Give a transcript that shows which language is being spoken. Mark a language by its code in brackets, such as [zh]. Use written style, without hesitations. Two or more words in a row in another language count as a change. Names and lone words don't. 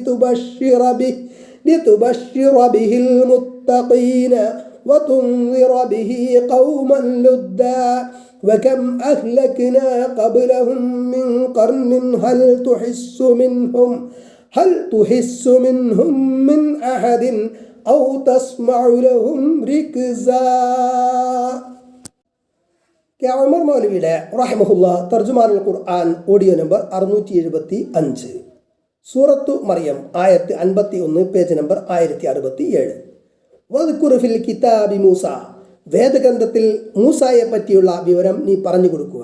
[ar] لتبشر به المتقين وتنذر به قوما لدا وكم أهلكنا قبلهم من قرن هل تحس منهم من أحد أو تسمع لهم ركزا. [ml] ഉമർ മൗലവിയുടെ റഹിമഹുല്ല തർജുമാനുൽ ഖുർആൻ ഓഡിയോ നമ്പർ 675 സൂറത്തു മറിയം ആയത്ത് 51 പേജ് നമ്പർ 1067. [ar] واذكر في الكتاب موسى, [ml] വേദഗ്രന്ഥത്തിൽ മൂസായെ പറ്റിയുള്ള വിവരം നീ പറഞ്ഞു കൊടുക്കുക.